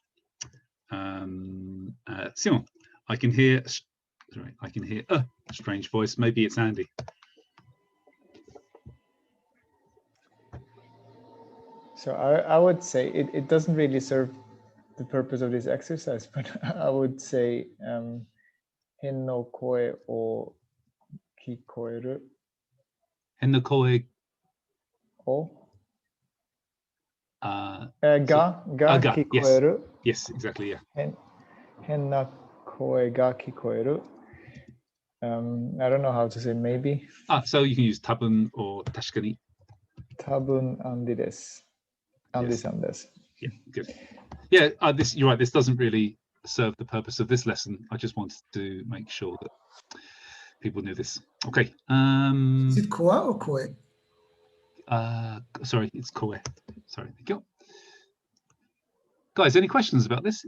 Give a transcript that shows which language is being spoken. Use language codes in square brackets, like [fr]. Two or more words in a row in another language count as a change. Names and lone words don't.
[en] Simon, I can hear a strange voice. Maybe it's Andy. So I would say it doesn't really serve the purpose of this exercise, but I would say [ja] 変の声を聞こえる変の声 o ga kikoeru. [en] Yes, exactly. Yeah. [ja] 変な声が聞こえる. [en] I don't know how to say maybe. So you can use tabun or tashikani. [ja] 多分アンディです。アンディさんです. [en] Yeah, good. Yeah, you're right. This doesn't really serve the purpose of this lesson. I just wanted to make sure that people knew this. Okay. Is it koa or koe? Sorry, it's koe. Sorry, thank you. Guys, any questions about this?